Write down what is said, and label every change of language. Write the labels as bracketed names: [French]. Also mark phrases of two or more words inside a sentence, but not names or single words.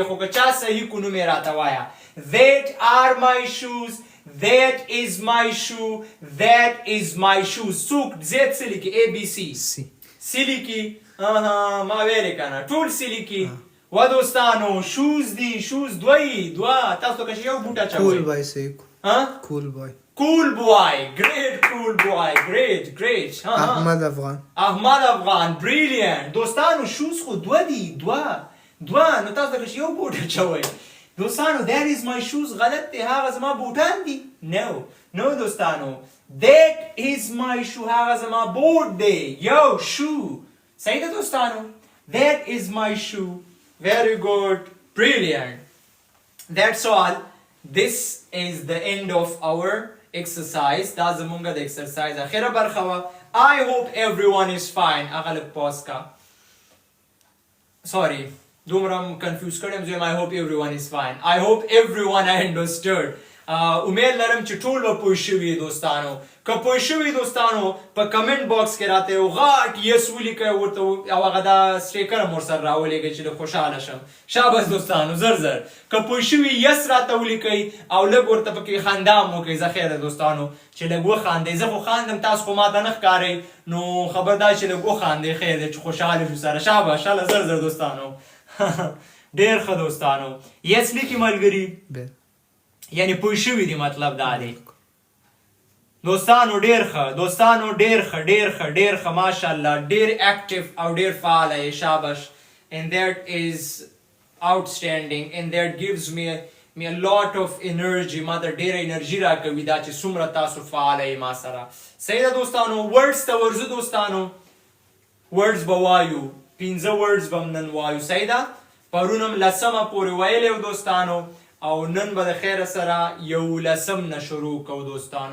[Pashto] خو که چا صحیح کو نو مې راته وایا. [English] that are my shoes. that is my shoe. that is my shoes. [Pashto] څوک زیات څه لیکي؟ A B C. C لیکي. ما ویلې کنه ټول C لیکي. و دوستانو shoes دي. shoes دوه. تاسو که یو بوټه چوي. [English] cool boy صحیح. cool boy. great. cool boy. great. احمد افغان. brilliant. [Pashto] دوستانو shoes خو دوه دي. دوه. نو تاسو که یو بوټه چوي. دوستانو [English] that is my shoes [Pashto] غلط دی. هغه زما بوټان دي. no دوستانو [English] that is my shoe [Pashto] هغه زما بوټ دی. یو shoe. صحیح ده دوستانو. that is my shoe. very good. brilliant. that's all. this is the end of our exercise. دا زمونږ د exercise اخره برخه وه. [English] I hope everyone is fine. [Pashto] هغه لږ پاس کا. Sorry, دومره confuse کړم زه. [English] I hope everyone is fine. I hope everyone understood. [Pashto] امید لرم چې ټول به پوه شوي دوستانو. که پوه شوي دوستانو په [English] comment box [Pashto] کې راته یو غټ یس ولیکئ ورته او هغه دا سټیکر هم ورسره راولېږئ چې لږ خوشحاله شم. شاباس دوستانو زر زر. که پوه شوي یس راته ولیکئ او لږ ورته پکې خندا هم وکړئ. زه خیر ده دوستانو چې لږ وخاندئ. زه خو خاندم تاسو خو ماته نه ښکارئ نو خبردار چې لږ وخاندئ خیر دی چې خوشحاله شو سره. شاباس شاله زر زر دوستانو. ډېر ښه دوستانو. یس لیکي ملګري یعنی پوه شوي دي مطلب دا دی. دوستانو ډېر ښه دوستانو ډېر ښه ډېر ښه ډېر ښه ماشاءالله ډېر اکټیو او ډېر فعاله یې. شاباش. [English] and that is outstanding and that gives me a lot of energy. [Pashto] ما ته ډېره انرژي راکوي دا چې څومره تاسو فعاله یې ما سره. صحیح ده دوستانو. ورډز ته ورځو دوستانو. ورډز به وایو 15 ورډز به هم نن وایو. صحیح ده. پرون هم 10مه پورې ویلی و دوستانو او نن به د خیره سره 11 نه شروع کوو دوستانو.